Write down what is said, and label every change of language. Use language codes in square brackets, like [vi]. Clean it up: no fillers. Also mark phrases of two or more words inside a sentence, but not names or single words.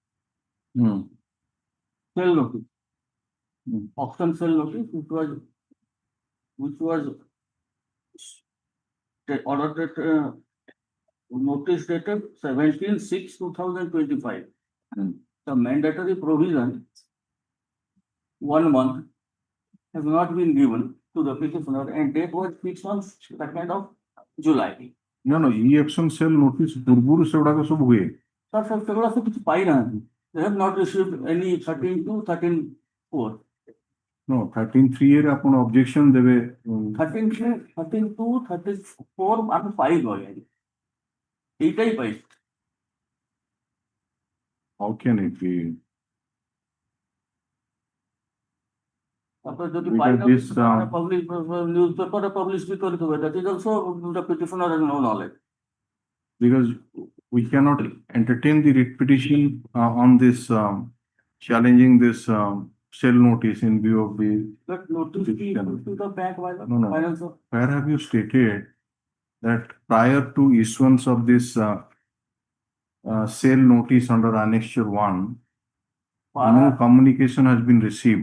[en] Sale notice, auction sale notice, which was ordered notice dated 17/6/2025. The mandatory provision 1 month has not been given to the petitioner and date was fixed on 2nd of July. No, e-action cell notice [or] ପୂର୍ବରୁ ସେଗୁଡାକ ସବୁ ହୁଏ Sir, ସେଗୁଡ଼ା ସବୁ କିଛି ପାଇନାହାନ୍ତି. [en] They have not received any 13/2, 13/4. [or] No, 13/3 ରେ ଆପଣ objection ଦେବେ 13/2, 34 ଆମେ ପାଇଲୁ ଆଜ୍ଞା। ଏଇଟା ହିଁ ପାଇଛୁ। [en] how can it be? [or] ତାପରେ ଯଦି [en] Because [or] ପାଇଲ [en] this, public newspaperରେ publish [or] ବି କରିଥିବେ। [en] That is also the petitioner has no knowledge. Because we cannot entertain the writ petition on this challenging this cell notice in view of the But notice to the bank by the No. financer. Where have you stated that prior to issuance of this sale notice under annexure 1, no communication has been received?